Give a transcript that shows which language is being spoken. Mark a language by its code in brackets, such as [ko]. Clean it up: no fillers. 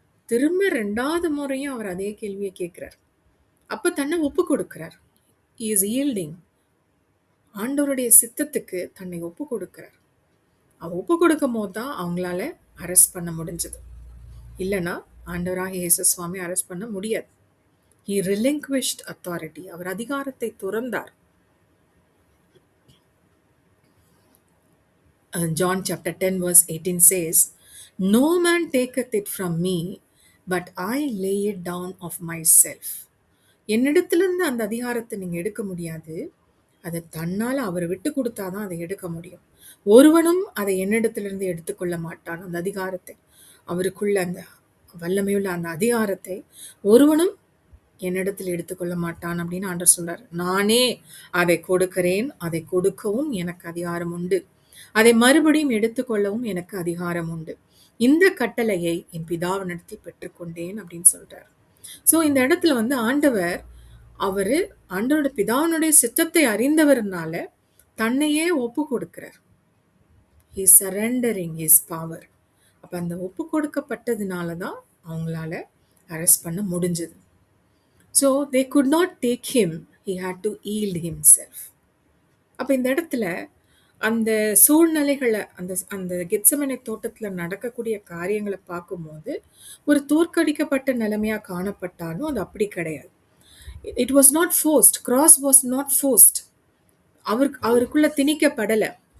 [ta] திரும்ப ரெண்டாவது முறையும் அவர் அதே கேள்வியை கேட்குறார். அப்போ தன்னை ஒப்பு கொடுக்கிறார். [en] he is yielding. [ta] ஆண்டவருடைய சித்தத்துக்கு தன்னை ஒப்பு கொடுக்கிறார். அவர் ஒப்பு கொடுக்கும் போது தான் அவங்களால அரெஸ்ட் பண்ண முடிஞ்சது. இல்லைன்னா ஆண்டவராக இயேசு சுவாமி அரெஸ்ட் பண்ண முடியாது. [en] he relinquished authority. [ta] அவர் அதிகாரத்தை துறந்தார். [en] John chapter 10 verse 18 says, no man taketh it from me, but I lay it down of myself. [ta] என்னிடத்திலிருந்து அந்த அதிகாரத்தை நீங்க எடுக்க முடியாது, அதை தன்னால் அவர் விட்டு கொடுத்தாதான் அதை எடுக்க முடியும். ஒருவனும் அதை என்னிடத்திலிருந்து எடுத்துக்கொள்ள மாட்டான். அந்த அதிகாரத்தை, அவருக்குள்ள அந்த வல்லமையுள்ள அந்த அதிகாரத்தை ஒருவனும் என்னிடத்தில் எடுத்துக்கொள்ள மாட்டான் அப்படின்னு ஆண்டவர் சொல்றாரு. நானே அதை கொடுக்கிறேன், அதை கொடுக்கவும் எனக்கு அதிகாரம் உண்டு, அதை மறுபடியும் எடுத்துக்கொள்ளவும் எனக்கு அதிகாரம் உண்டு. இந்த கட்டளையை என் பிதாவினிடத்தில் பெற்றுக்கொண்டேன் அப்படின்னு சொல்றாரு. ஸோ இந்த இடத்துல வந்து ஆண்டவர் ஆண்டவரோட பிதாவினுடைய சித்தத்தை அறிந்தவர்னால தன்னையே ஒப்பு கொடுக்கிறார். [en] he is surrendering his power. [ta] அப்ப அந்த ஒப்பு கொடுக்கப்பட்டதுனால தான் அவங்களால அரெஸ்ட் பண்ண முடிஞ்சது. [en] So they could not take him, he had to yield himself. [ta] அப்ப இந்த இடத்துல அந்த சூழ்நிலைகளை, அந்த அந்த கெத்செமனே தோட்டத்தில் நடக்கக்கூடிய காரியங்களை பார்க்கும்போது ஒரு தோற்கடிக்கப்பட்ட நிலைமையா காணப்பட்டாலும் அது அப்படி கிடையாது. [en] It was not forced, grace was not forced. [ta] அவருக்குள்ள திணிக்கப்படலை.